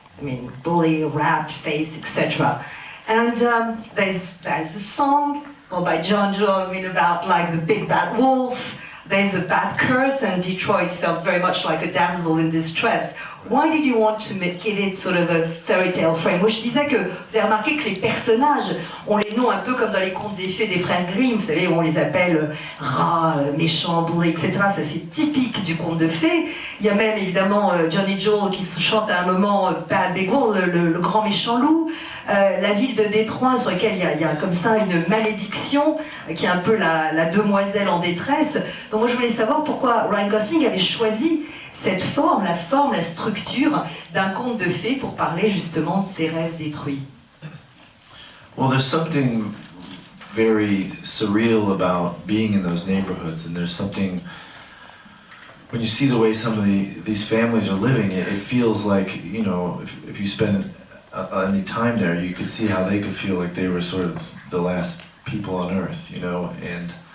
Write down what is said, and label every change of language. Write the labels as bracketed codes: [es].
[en] I mean, bully, rat, face, etc. And there's a song by John Jewel about like the big bad wolf. There's a bad curse, and Detroit felt very much like a damsel in distress. Why did you want to give it sort of a fairy tale frame? [fr] Moi je disais que vous avez remarqué que les personnages ont les noms un peu comme dans les contes des fées des frères Grimm, vous savez, où on les appelle rats, méchants, bourrés, etc. Ça c'est typique du conte de fées. Il y a même évidemment Johnny Jewel qui se chante à un moment Bad Big Wolf, le grand méchant loup. La ville de Détroit sur laquelle il y a comme ça une malédiction qui est un peu la demoiselle en détresse. Donc moi je voulais savoir pourquoi Ryan Gosling avait choisi cette forme, la structure d'un conte de fées pour parler justement de ses rêves détruits. [en] Well, there's something very surreal about being in those neighborhoods, and there's something, when you see the way some of these families are living, it feels like, you know, if you spend any time there, you could see how they could feel like they were sort of the last people on earth, you know, and